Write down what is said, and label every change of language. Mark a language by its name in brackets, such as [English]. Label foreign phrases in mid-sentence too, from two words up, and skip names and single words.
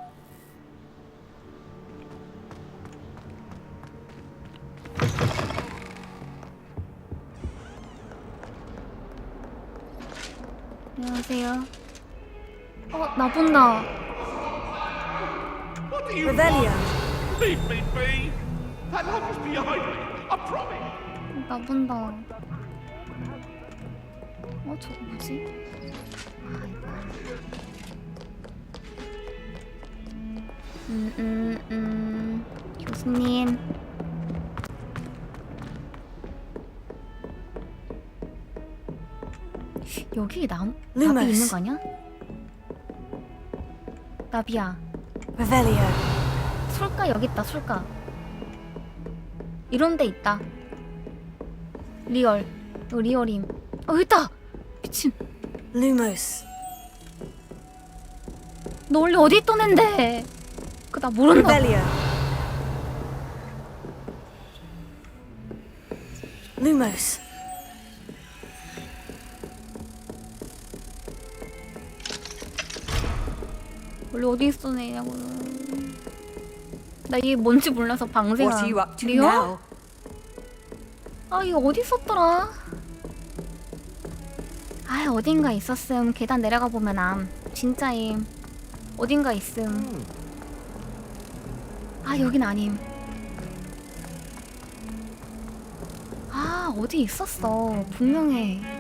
[Korean] 안녕하세요. 나 본다. [Latin] Revelio. [English] Leave me be. That hut is behind me. I promise. [Korean] 나 본다. 저거 뭐지? 교수님. 여기 나비 있는 거 아니야? 나비야. [Latin] Revelio. [Korean] 술가 여기 있다. 술가. 이런 데 있다. 리얼. 리얼임. 여기 있다. 미친. [Latin] Lumos. [Korean] 너 원래 어디 있던 앤데? 나 모른다. [Latin] Revelio. Lumos. [Korean] 원래 어디 있던 애냐고. 나 얘 뭔지 몰라서 방생아. [English] What are you up to [Korean] 리얼? [English] now? [Korean] 아, 이거 어디 있었더라? 아, 어딘가 있었음. 계단 내려가 보면 암. 진짜임. 어딘가 있음. 아, 여긴 아님. 아, 어디 있었어. 분명해.